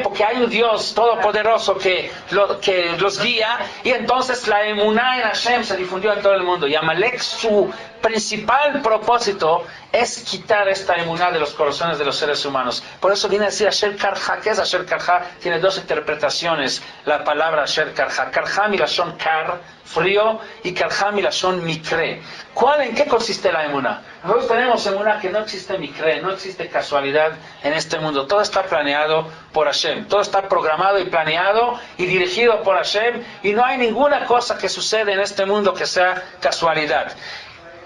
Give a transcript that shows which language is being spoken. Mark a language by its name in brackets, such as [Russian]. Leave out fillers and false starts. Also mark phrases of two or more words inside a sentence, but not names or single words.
[Spanish] Porque hay un Dios todopoderoso que los guía, y entonces la emuná en Hashem se difundió en todo el mundo. Y Amalek, su principal propósito es quitar esta emuná de los corazones de los seres humanos. Por eso viene a decir [Hebrew] אשר קרך. [Spanish] ¿Qué es [Hebrew] אשר קרך? [Spanish] Tiene 2 interpretaciones la palabra [Hebrew] אשר קרך. קרך מלשון קר, [Spanish] frío, y [Hebrew] קרך מלשון מקרה. [Spanish] ¿En qué consiste la emuná? Nosotros tenemos emuná que no existe mikre, no existe casualidad en este mundo. Todo está planeado por Hashem. Todo está programado y planeado y dirigido por Hashem, y no hay ninguna cosa que sucede en este mundo que sea casualidad.